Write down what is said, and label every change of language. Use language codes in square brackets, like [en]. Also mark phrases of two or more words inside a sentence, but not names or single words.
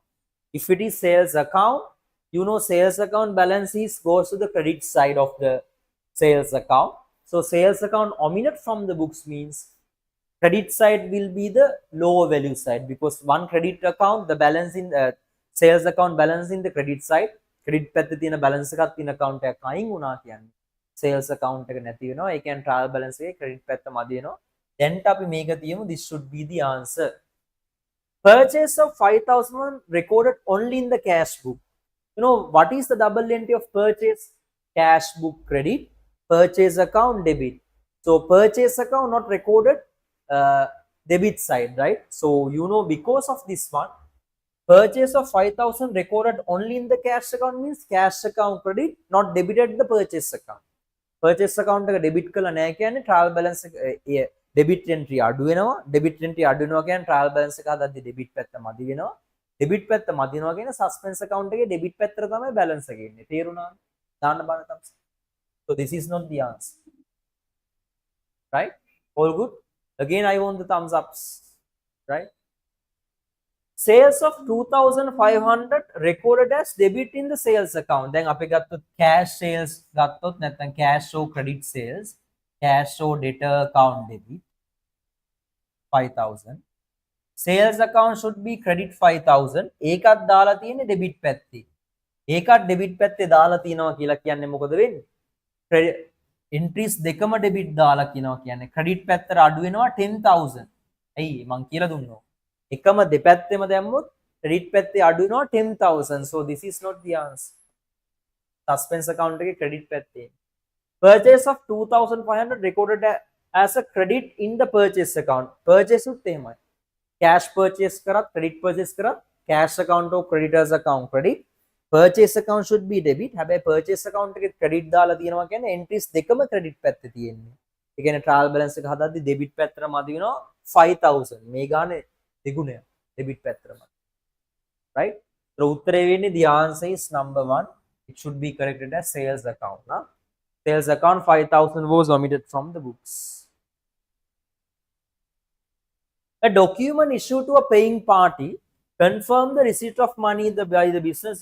[en] If it is sales account, you know, sales account balance is goes to the credit side of the sales account. So sales account omitted from the books means credit side will be the lower value side, because one credit account, the balance in the sales account balance in the credit side, [si] credit පැත්තේ තියෙන balance එකක් තියෙන account එකක් අයින් වුණා කියන්නේ sales account එක නැති වෙනවා. ඒ කියන්නේ trial balance එකේ credit පැත්ත මදි වෙනවා. දැන්ට අපි මේක තියමු. [en] This should be the answer. Purchase of 5,000 recorded only in the cash book. You know what is the double entry of purchase? Cash book credit, purchase account debit. So purchase account not recorded debit side, right? So you know, because of this one, purchase of 5,000 recorded only in the cash account means cash account credit, not debited the purchase account. Purchase account [si] එක debit කළා නැහැ කියන්නේ [en] trial balance [si] එක [en] debit entry [si] අඩු වෙනවා. [en] debit entry [si] අඩු වෙනවා කියන්නේ [en] trial balance [si] එක හදද්දි debit පැත්ත මදි වෙනවා. debit පැත්ත මදි වෙනවා කියන්නේ [en] suspense account [si] එකේ debit පැත්තට තමයි balance එක එන්නේ. තේරුණාද? දාන්න බලන්න තමයි. [en] So this is not the answer. Right? All good? Again, I want the thumbs ups, right? Sales of 2,500 recorded as debit in the sales account. Then [si] අපි ගත්තොත් [en] cash sales [si] ගත්තොත් නැත්නම් [en] cash or credit sales, cash or debtor account debit 5,000. Sales account should be credit 5,000. [si] ඒකත් දාලා තියෙන්නේ debit පැත්තේ. ඒකත් debit පැත්තේ දාලා තියනවා කියලා කියන්නේ මොකද වෙන්නේ? [en] Credit entries [si] දෙකම debit දාලා කියනවා කියන්නේ credit පැත්තට අඩු වෙනවා 10,000. ඇයි මං කියලා දුන්නෝ. එකම දෙපැත්තෙම දැම්මොත් credit පැත්තේ අඩු වෙනවා 10,000. [en] So this is not the answer. Suspense account [si] එකේ credit පැත්තේ. [en] Purchase of 2,500 recorded as a credit in the purchase account. [si] Purchase උත් එහෙමයි. [en] Cash purchase [si] කරත් [en] credit purchase [si] කරත් [en] cash account or creditors account credit. Purchase account should be debit. [si] හැබැයි [en] purchase account [si] එකේ credit දාලා තියෙනවා කියන්නේ entries දෙකම credit පැත්තේ තියෙන්නේ. ඒ කියන්නේ [en] trial balance [si] එක හදද්දි debit පැත්තට මදි වෙනවා 5,000. මේ ගානේ දෙගුණය debit පැත්තට මදි. Right? [en] So [si] උත්තරේ වෙන්නේ [en] the answer is number 1. It should be corrected as sales account. Sales account 5,000 was omitted from the books. A document issued to a paying party confirm the receipt of money by the business.